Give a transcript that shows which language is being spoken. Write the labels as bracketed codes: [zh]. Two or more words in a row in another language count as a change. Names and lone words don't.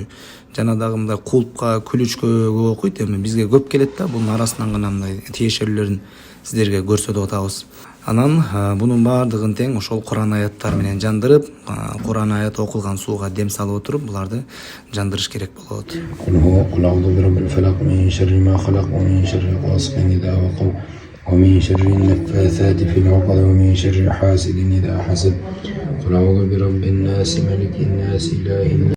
[ky] Жана дагы мындай кулпка, күлүчкө көп окуйт. Эми бизге көп келет да, бунун арасынан гана мындай тиешелүүлөрүн сиздерге көрсөтүп атабыз. Анан бунун баардыгын тең ошол Куран аяттары менен жандырып, Куран аят окулган сууга дем салып отуруп, буларды жандырыш керек болот. [ar] ومن شر النفاثات في العقد ومن شر حاسد إذا حسد قل أعوذ برب الناس ملك الناس إله الناس